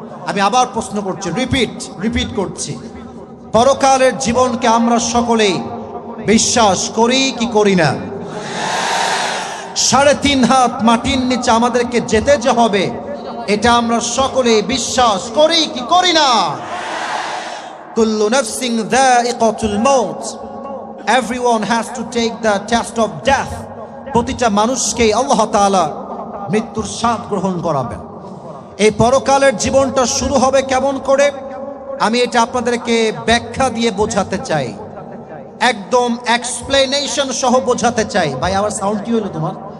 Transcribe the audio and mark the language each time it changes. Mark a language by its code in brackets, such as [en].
[bn] আমি আবার প্রশ্ন করছি, রিপিট করছি, পরকালের জীবনকে আমরা সকলেই বিশ্বাস করি কি করি না? 3.5 হাত মাটির নিচে আমাদেরকে যেতে যে হবে, এটা আমরা সকলেই বিশ্বাস করি কি করি না? [ar] কুল্লু নাফসিন যায়িকাতুল মাউত। [en] everyone has to take the test of death. [bn] প্রতিটা মানুষকেই আল্লাহ তাআলা মৃত্যুর স্বাদ গ্রহণ করাবেন। এই পরকালের জীবনটা শুরু হবে কেমন করে, আমি এটা আপনাদেরকে ব্যাখ্যা দিয়ে বোঝাতে চাই, একদম এক্সপ্লেনেশন সহ বোঝাতে চাই। ভাই আমার সাউন্ড কি হলো তোমার?